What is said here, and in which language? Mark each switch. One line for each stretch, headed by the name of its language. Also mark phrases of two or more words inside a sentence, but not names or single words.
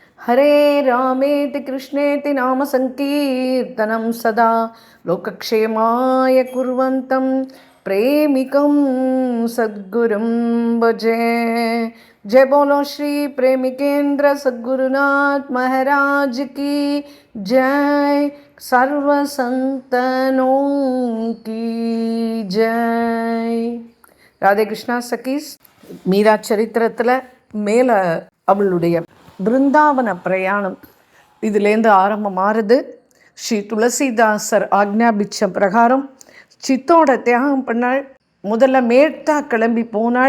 Sanskrit: हरे रामेति कृष्णेति नाम संकीर्तनं सदा लोकक्षेमाय कुर्वन्तं प्रेमिकं सद्गुरुं भजे।
Hindi: जय बोलो श्री प्रेमिकेंद्र सद्गुरुनाथ महाराज की जय। सर्व संतनों की जय।
Tamil: ராதே கிருஷ்ணா சகீஸ். மீரா சரித்திரத்தில் மேலே அவளுடைய பிருந்தாவன பிரயாணம் இதுலேருந்து ஆரம்பமாகிறது. ஸ்ரீ துளசிதாசர் ஆக்ஞாபிச்ச பிரகாரம் சித்தோட தியாகம் பண்ணாள். முதல்ல மேட்டா கிளம்பி போனாள்.